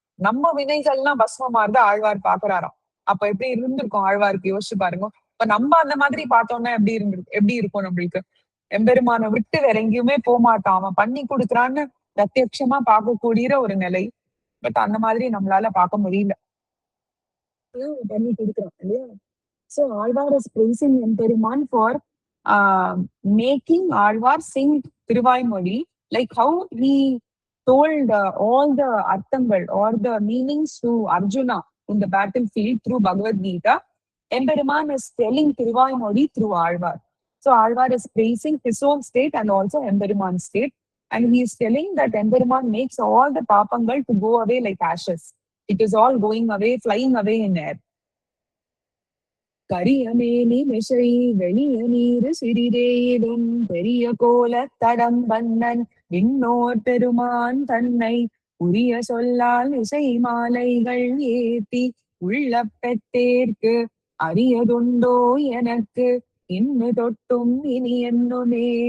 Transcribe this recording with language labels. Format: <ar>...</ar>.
<ta>நம்ம வினைகள்லாம் பஸ்மம் மாறுத ஆழ்வார் பாக்குறாராம். அப்ப எப்படி இருந்திருக்கும் ஆழ்வாருக்கு யோசிச்சு பாருங்க. இப்ப நம்ம அந்த மாதிரி பார்த்தோம்னா எப்படி இருக்கும் நம்மளுக்கு? எம்பெருமானை விட்டு வேற எங்கேயுமே போக மாட்டான், அவன் பண்ணி கொடுக்குறான்னு பிரத்யட்சமா பார்க்கக்கூடிய ஒரு நிலை. பட் அந்த மாதிரி நம்மளால பார்க்க முடியல. பண்ணி கொடுக்குறான் இல்லையா?</ta> <en>So Alvar is praising Emperuman for making Alvar sing Tiruvaimoli, like how he told all the arthangal or the meanings to Arjuna in the battlefield through Bhagavad Gita. Emperuman is telling Tiruvaimoli through Alvar. So Alvar is praising his own state and also Emperuman's state. And he is telling that Emperuman makes all the papangal to go away like ashes. It is all going away, flying away in air.</en> <ta>கரியமேனி மிசை வெளிய நீரு சிறிதேயிலும் பெரிய கோல தடம் வண்ணன் விண்ணோர் பெருமான் தன்னை உரிய சொல்லால் இசை மாலைகள் ஏத்தி உள்ள பெற்றேற்கு அரியதுண்டோ எனக்கு இன்னு தொட்டும் இனி என்னுமே.</ta>